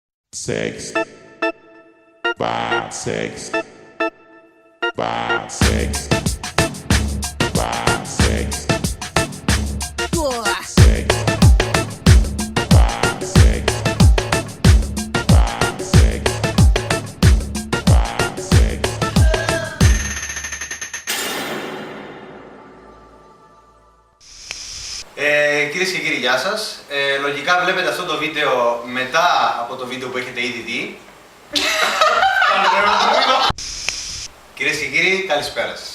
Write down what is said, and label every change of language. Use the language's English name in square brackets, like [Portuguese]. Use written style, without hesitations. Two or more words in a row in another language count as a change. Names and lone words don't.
[English] Sex, bad sex, bad sex, bad sex, sex, bad sex, bad sex, bad sex. [Greek] Κυρίες και κύριοι, γεια σας. Λογικά βλέπετε αυτό το βίντεο μετά από το βίντεο που έχετε ήδη δει. Κυρίες και κύριοι, καλησπέρα σας.